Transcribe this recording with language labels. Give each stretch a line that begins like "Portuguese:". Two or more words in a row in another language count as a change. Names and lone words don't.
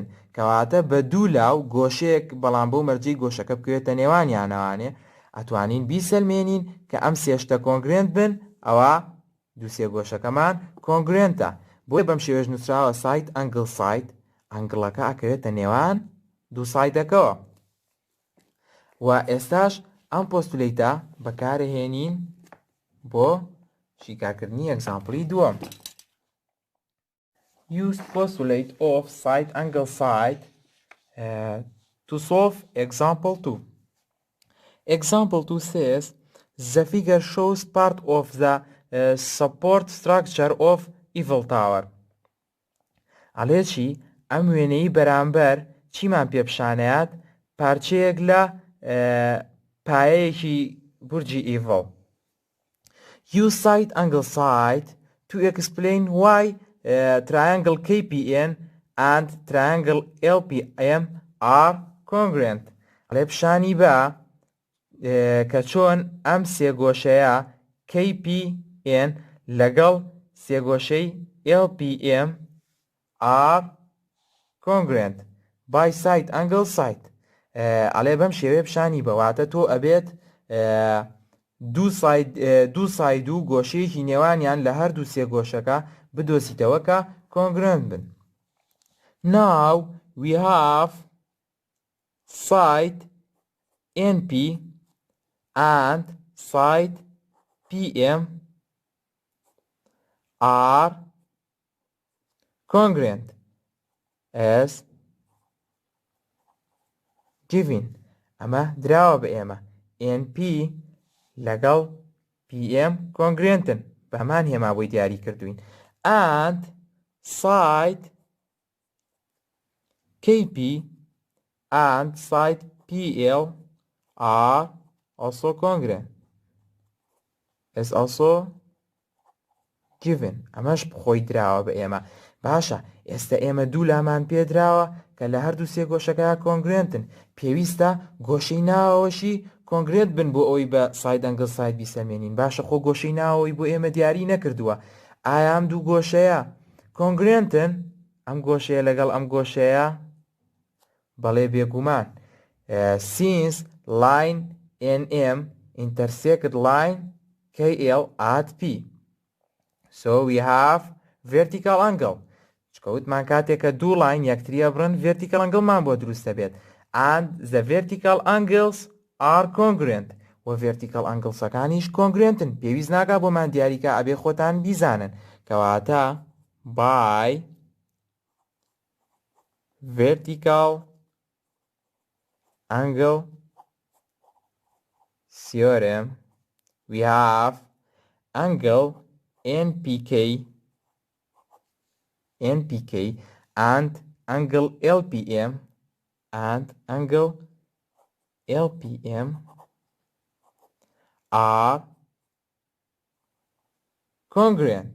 Central Kurdish: کەواتە بە دوو لاو گۆشەیەک بەڵام بۆ مەرجەی گۆشەکە بکەوێتە نێوانیانەوانێ ئەتوانین بیسەلمێنین کە ئەم سێشتە کۆنگرێنت بن، ئەوە دوو سێگۆشەکەمان کۆنگرێنتە. بۆی بەم شێوەژ نووسراوە
English: side angle side,
Central Kurdish: ئەنگڵەکە ئەکەوێتە نێوان دوو سایدەکەوە. و ئێستاش ئەم پۆستولیتە بەکارهێنین بۆ شیکارکردنی ئەگزامپڵی دووەم.
English: Use postulate of side angle side to solve example 2. Example 2 says the figure shows part of the support structure of Eiffel Tower.
Central Kurdish: ئەڵێ چی؟ ئەم وێنەی بەرامبەر چیمان پێپشانەیات؟ پارچەیەک لە پایەیەکی بورجی ئیڤڵ.
English: Use side angle side to explain why triangle KPN and triangle LPM are congruent.
Central Kurdish: ئەڵێ پیشانی بە کە چۆن ئەم سێگۆشەیە KPN لەگەڵ سێگۆشەی LPM
English: are congruent by side angle side.
Central Kurdish: ئەڵێ بەم شێوەیە پیشانی بەواتە تۆ ئەبێت دوو ساید و گۆشەیەکی نێوانیان لە هەردوو سێگۆشەکە بدۆزیتەوە کە کۆنگرێنت بن.
English: Now we have side NP and side PM are congruent as given.
Central Kurdish: ئەمە دراوە بە ئێمە NP لەگەڵ PM کۆنگرێنتن، بە هەمان هێما بۆی دیاری کردوین.
English: And side KP and side PL are also congruent as also given.
Central Kurdish: ئەمەش بخۆی دراوە بە ئێمە. باشە، ئێستا ئێمە دوو لامان پێدراوە کە لە هەردوو سێگۆشەکە کۆنگرێنتن. پێویستە گۆشەی ناوەوەشی کۆنگرێت بن بۆ ئەوی بە
English: side angle side
Central Kurdish: بیسەلمێنین. باشە، خۆ گۆشەی ناوەوەی بۆ ئێمە دیاری نەکردووە. ئایا ئەم دوو گۆشەیە کۆنگرێنتن؟ ئەم گۆشەیە لەگەڵ ئەم گۆشەیە؟ بەڵێ بێگومان.
English: Since line NM intersect line KL at P. So we have vertical angle
Central Kurdish: چکەوتمان کاتێککە دوو لاین یەکتریە بڕن
English: vertical angle-
Central Kurdish: مان بۆ دروستە بێت
English: and the vertical angles are congruent
Central Kurdish: و
English: vertical angles-ەکانیش congruentن
Central Kurdish: پێویست ناکا بۆمان دیاریکە ئەبێ خۆتان بیزانن کەواتە by
English: vertical angle theorem we have angle NPK and angle LPM are congruent.